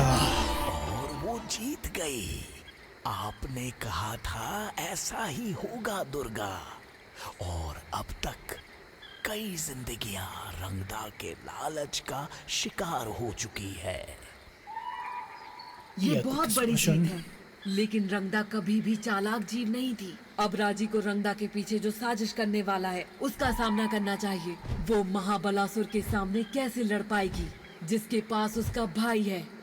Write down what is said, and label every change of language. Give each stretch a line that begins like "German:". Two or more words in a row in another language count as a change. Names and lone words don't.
Hindi: और वो जीत गई। आपने कहा था ऐसा ही होगा दुर्गा। और अब तक कई जिंदगियां रंगदा के लालच का शिकार हो चुकी है। ये
German: Ja,
Hindi: बहुत
German: das
Hindi: बड़ी
German: war schon-
Hindi: जीत है, लेकिन रंगदा कभी भी चालाक जीव नहीं थी। अब राजी को रंगदा के पीछे जो साजिश करने वाला है उसका सामना करना चाहिए। वो महाबलासुर के सामने कैसे लड़ पाएगी जिसके पास उसका भाई है।